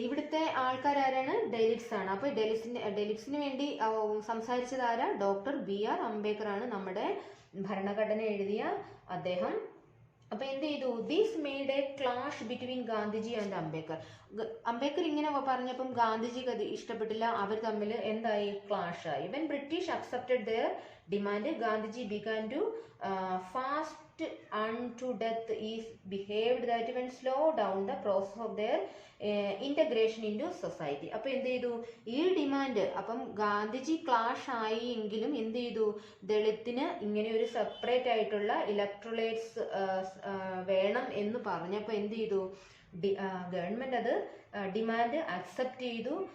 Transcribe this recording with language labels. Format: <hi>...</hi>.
<ml>ഇവിടുത്തെ ആൾക്കാരാരാണ്? ഡെലിറ്റ്സ് ആണ്. അപ്പൊ ഡെലിറ്റ്സിന് വേണ്ടി സംസാരിച്ചത് ആരാ? ഡോക്ടർ BR അംബേദ്കർ ആണ്. നമ്മുടെ ഭരണഘടന എഴുതിയ അദ്ദേഹം അപ്പൊ എന്ത് ചെയ്തു,</ml> <en>This made a clash between Gandhiji and Ambedkar.</en> <ml>Ambedkar ഇങ്ങനെ പറഞ്ഞപ്പം ഗാന്ധിജിക്ക് അത് ഇഷ്ടപ്പെട്ടില്ല, അവർ തമ്മിൽ എന്തായി, ക്ലാഷ് ആയി.</ml> <en>When British accepted their demand, Gandhiji began to fast unto death is behaved that even slow down the process of their integration into society.</en> <ml>അപ്പൊ എന്ത് ചെയ്തു, ഈ ഡിമാൻഡ്, അപ്പം ഗാന്ധിജി ക്ലാഷ് ആയി എങ്കിലും എന്ത് ചെയ്തു, ദളിത്തിന് ഇങ്ങനെ ഒരു സെപ്പറേറ്റ് ആയിട്ടുള്ള ഇലക്ട്രോലൈറ്റ്സ് വേണം എന്ന് പറഞ്ഞപ്പോൾ എന്ത് ചെയ്തു, ഗവൺമെന്റ് അത് ഡിമാൻഡ് അക്സെപ്റ്റ് ചെയ്തു.</ml>